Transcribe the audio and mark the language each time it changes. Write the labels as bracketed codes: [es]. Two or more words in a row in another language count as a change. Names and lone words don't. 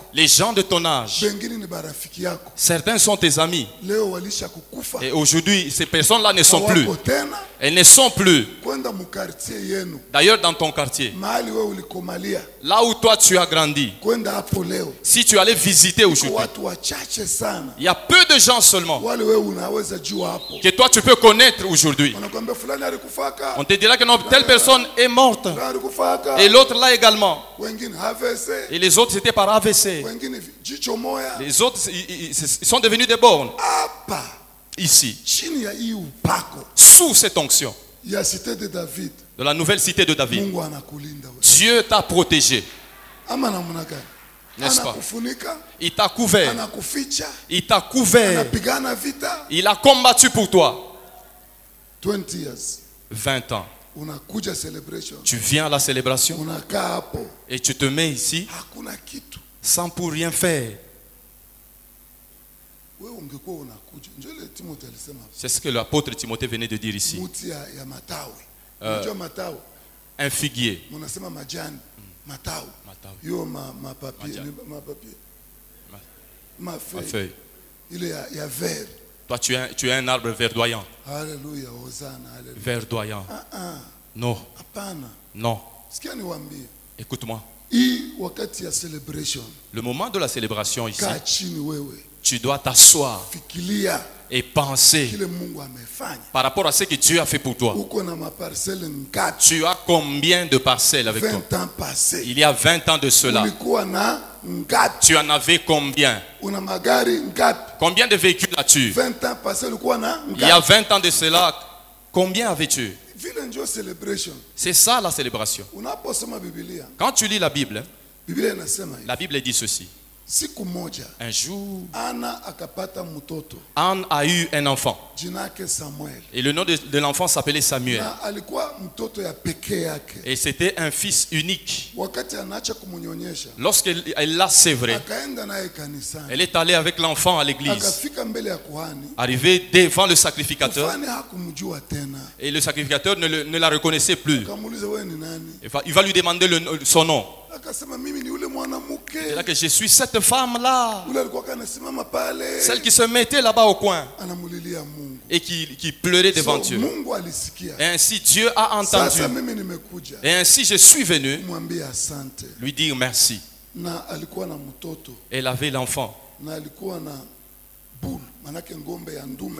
[fr] Les gens de ton âge, [sw] bengine ni barafiki yako. [fr] certains sont tes amis. [sw] Leo walisha kukufa. [fr] Et aujourd'hui, ces personnes-là ne sont plus. [sw] Hawako tena. [fr] Elles ne sont plus. [sw] Kwenda mu quartier yenu, [fr] D'ailleurs, dans ton quartier, [sw] mahali wewe ulikomalia, [fr] là où toi tu as grandi, [sw] kwenda hapo leo. [fr] si tu allais visiter aujourd'hui, [sw] Watu wachache sana. [fr] il y a peu de gens seulement [sw] Wale wewe unaweza jua hapo. [fr] que toi tu peux connaître aujourd'hui. [sw] Wanakuambia fulani alikufaka. [fr] On te dira que non, telle personne est morte. [sw] Fulani alikufaka. [fr] Et l'autre là également. [sw] Wengine AVC. [fr] Et les autres c'était par AVC. [sw] Wengine jicho moya. [fr] Les autres, ils sont devenus des bornes. [sw] Hapa [fr] Ici, [sw] chini ya hii upako [fr] sous cette onction [sw] ya cité de David, [fr] de la nouvelle cité de David, [sw] Mungu anakulinda wewe. [fr] Dieu t'a protégé, [sw] Ama namna gani? [fr] n'est-ce pas? [sw] Anakufunika, [fr] Il t'a couvert. [sw] anakuficha, [fr] Il t'a couvert. [sw] anapigana vita. [fr] Il a combattu pour toi. [en] 20 years [fr] 20 ans. [sw] unakuja celebration, [fr] Tu viens à la célébration [sw] unakaa hapo, [fr] et tu te mets ici [sw] hakuna kitu. [fr] sans pour rien faire. [sw] Wewe ungekuwa unakuja, njoo ile Timotheo alisema [fr] C'est ce que l'apôtre Timothée venait de dire ici. [sw] muti ya matawi. Unajua matawi, [fr] Un figuier. [sw] mnasema majani, matawi. Matawi. Yo mapapie, Majani. mapapie. Ma [fr] Ma feuille. feuille. [sw] Ile ya vert. [fr] Toi, tu es un arbre verdoyant. [sw] Haleluya, hosana, haleluya. [fr] Verdoyant. Ah, Non, [sw] hapana. [fr] non. [sw] Sikia niwaambie. [fr] Écoute-moi. [sw] Hii wakati ya celebration, [fr] Le moment de la célébration ici, [sw] kaa chini wewe, [fr] tu dois t'asseoir [sw] fikiria [fr] et penser [sw] kile Mungu amefanya. [fr] par rapport à ce que Dieu a fait pour toi. [sw] Uko na maparcelle ngapi? [fr] Tu as combien de parcelles avec toi? 20 ans passé. Il y a 20 ans de cela. [sw] Ulikuwa na ngapi? [fr] Tu en avais combien? [sw] Una magari ngapi? [fr] Combien de véhicules as-tu? 20 ans passé [sw] ulikuwa na [fr] Il y a [sw] ngapi? [fr] 20 ans de cela, combien avais-tu? [sw] Vile ndio celebration. [fr] C'est ça la célébration. [sw] Unaposoma Biblia, [fr] Quand tu lis la Bible, [sw] Biblia inasema hivi. [fr] la Bible dit ceci. [sw] Siku moja [fr] Un jour, [sw] Ana akapata mtoto, [fr] Anne a eu un enfant. [sw] jina yake Samuel. [fr] Et le nom de l'enfant s'appelait Samuel. [sw] Na alikuwa mtoto ya pekee yake. [fr] Et c'était un fils unique. [sw] Wakati anaacha kumunyonyesha, [fr] Lorsqu'elle l'a sévré, [sw] akaenda naye kanisani. [fr] elle est allée avec l'enfant à l'église. [sw] Akafika mbele ya kuhani. [fr] Arrivée devant le sacrificateur, [sw] Kuhani hakumjua tena. [fr] et le sacrificateur ne la reconnaissait plus. [sw] Akamuuliza wewe ni nani? [fr] Il va lui demander son nom. [sw] Akasema mimi ni yule mwanamke. [fr] C'est là que je suis cette femme-là, [sw] Ule alikuwa anasimama pale. [fr] celle qui se mettait là-bas au coin [sw] Anamulilia Mungu. [fr] et qui pleurait devant So, Dieu. [sw] Mungu alisikia. [fr] Et ainsi Dieu a entendu. [sw] Sasa mimi nimekuja. [fr] Et ainsi je suis venu [sw] Mwambie asante. [fr] lui dire merci. [sw] Na alikuwa na mtoto. [fr] Elle avait l'enfant. [sw] Na alikuwa na bull, manake ngombe ya ndume.